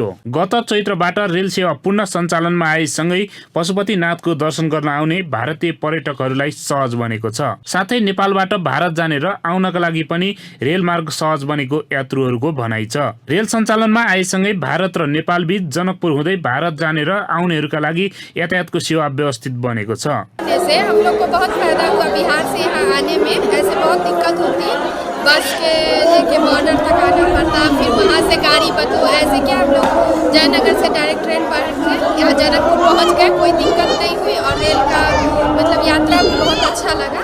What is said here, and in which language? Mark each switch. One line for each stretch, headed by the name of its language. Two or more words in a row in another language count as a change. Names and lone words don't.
Nepali: गत चैत्रबाट रेल सेवा पूर्ण सञ्चालनमा आएसँगै पशुपतिनाथको दर्शन गर्न आउने भारतीय पर्यटकहरूलाई सहज बनेको छ। साथै नेपालबाट भारत जाने र आउनका लागि पनि रेलमार्ग सहज बनेको यात्रुहरूको भनाइ छ। रेल सञ्चालनमा आएसँगै भारत र नेपाल बीच जनकपुर हुँदै भारत जाने र आउनेहरूका लागि यातायातको सेवा व्यवस्थित बनेको छ।
Hindi: जैसे हम लोग को बहुत फायदा हुआ बिहार से यहाँ आने में। ऐसे बहुत दिक्कत होती, बस के लेके बॉर्डर तक आना पड़ता, फिर वहाँ से गाड़ी बदलो। ऐसे क्या हम लोग जयनगर से डायरेक्ट ट्रेन पकड़ के यहाँ जनकपुर पहुँच गए, कोई दिक्कत नहीं हुई और रेल का मतलब यात्रा भी बहुत अच्छा लगा।